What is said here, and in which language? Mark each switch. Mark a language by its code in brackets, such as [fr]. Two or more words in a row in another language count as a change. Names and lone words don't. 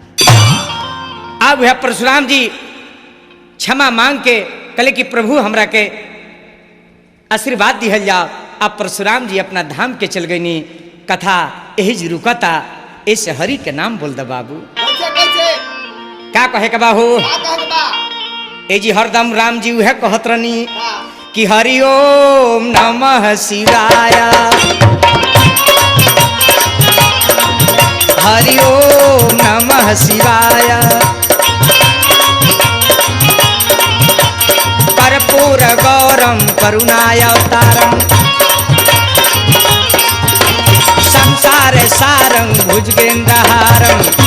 [bho] अब यह परशुराम जी क्षमा मांग के कहले कि प्रभु हमरा के आशीर्वाद दिहल जाओ। अब परशुराम जी अपना धाम के चल गई। कथा यही जी रुकता, ऐसे हरि के नाम बोल दे बाबू। का कहे के बाहू? ए जी हरदम राम जी वह कहत रहनी कि [sa] हरि ओम नमः शिवाय, हरि ओम नमः शिवाय। कर्पूर गौरम करुणाय अवतारम, संसार सारं भुजगेन्द्रहारं,